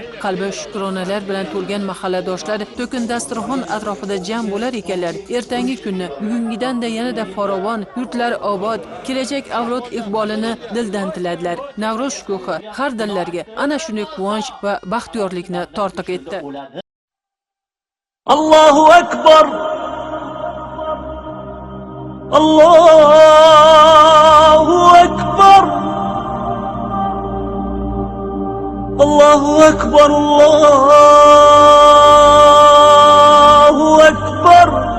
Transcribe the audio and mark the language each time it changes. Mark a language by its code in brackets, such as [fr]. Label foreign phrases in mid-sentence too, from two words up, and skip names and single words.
[uz] Qalbi shukronalar bilan to'lgan mahalladoshlar to'kin dasturxon atrofida jam bo'lar ekanlar. Ertangi kunni bugungidanda yanada farovon, yurtlar obod, kelajak avlod iqbolini dildan tiladilar. Navro'z shukuhi har dillarga ana shunday quvonch va baxtiyorlikni tortiq etdi. [ar] الله أكبر، الله أكبر، الله أكبر، الله أكبر.